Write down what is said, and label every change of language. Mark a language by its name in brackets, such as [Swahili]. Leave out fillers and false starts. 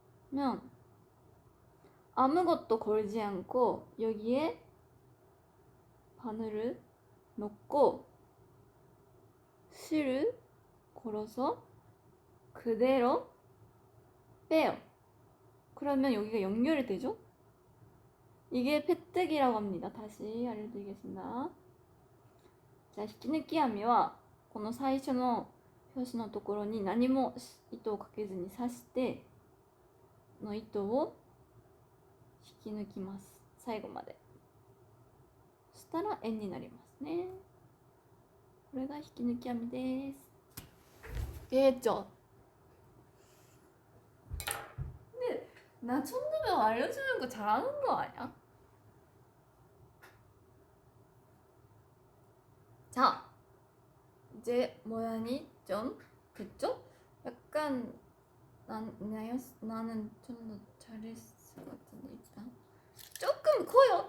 [Korean] 그러면 아무것도 걸지 않고 여기에 바늘을 넣고 실을 걸어서 그대로 빼요. 그러면 여기가 연결이 되죠? 이게 패뜨기라고 합니다. 다시 알려드리겠습니다. [Japanese] 자, 引き抜き網はこの最初の表紙のところに何も糸をかけずに刺しての糸を引き抜きます。最後まで。そしたら円になりますね。これが引き抜き網です。 [Korean] 이해했죠? 근데 나 천도면 알려주는 거 잘하는 거 아니야? 자, 이제 모양이 좀 됐죠? 약간 나는 좀 더 잘했을 것 같은데 일단 조금 커요.